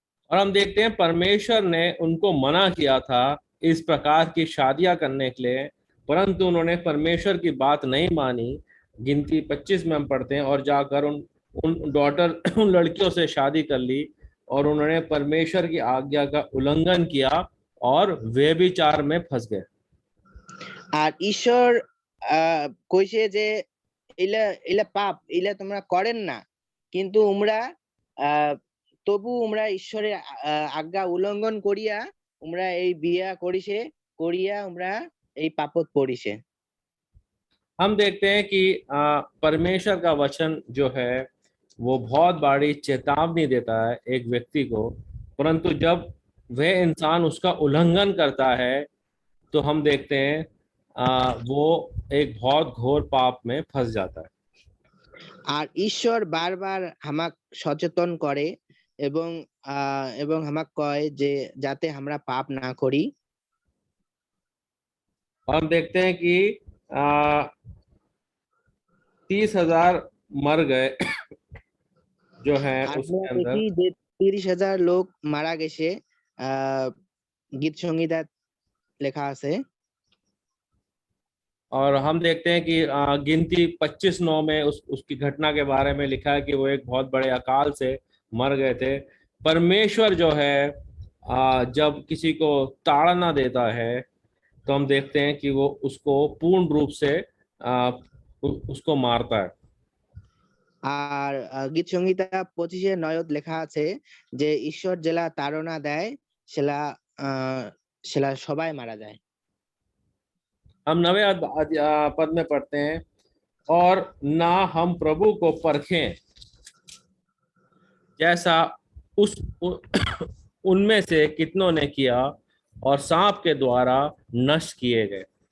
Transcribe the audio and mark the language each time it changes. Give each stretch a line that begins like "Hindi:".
Hindi: और हम देखते हैं परमेश्वर ने उनको मना किया था इस प्रकार की शादियां करने के लिए, परंतु उन्होंने परमेश्वर की बात नहीं मानी। गिनती 25 में हम पढ़ते हैं, और जाकर उन लड़कियों से शादी कर ली, और उन्होंने परमेश्वर की आज्ञा का उल्लंघन किया और व्यभिचार में फंस गए।
Bangla: আর ঈশ্বর কইছে যে এলা পাপ, এলা তোমরা করেন না, কিন্তু তবু ঈশ্বরের আজ্ঞা উল্লঙ্ঘন করিয়া এই বিয়া করিয়া এই পাপত পড়িছে।
Hindi: हम देखते हैं कि परमेश्वर का वचन जो है वो बहुत बड़ी चेतावनी देता है एक व्यक्ति को, परंतु जब वह इंसान उसका उल्लंघन करता है तो हम देखते हैं वो एक बहुत घोर पाप में फंस जाता है।
Bangla: আর ঈশ্বর বারবার আমাক সচেতন করে এবং আমাক কয় যে যাতে আমরা পাপ না করি।
Hindi: हम देखते हैं कि 30,000 मर गए जो है उसके अंदर।
Bangla: দেখি যে 30,000 লোক মারা গেছে, গীত সংহিতা লেখা আছে।
Hindi: और हम देखते हैं कि गिनती 25:9 में उसकी घटना के बारे में लिखा है कि वो एक बहुत बड़े अकाल से मर गए थे। परमेश्वर जो है जब किसी को ताड़ना देता है तो हम देखते हैं कि वो उसको पूर्ण रूप से उसको मारता है।
Bangla: আর গীত সংহিতা 25:9 লেখা আছে যে ঈশ্বর জেলা তাড়না দেয় সেলা সবাই মারা যায়।
Hindi: हम 9वें पद में पढ़ते हैं, और ना हम प्रभु को परखें जैसा उनमें से कितनों ने किया और सांप के द्वारा नष्ट किए गए।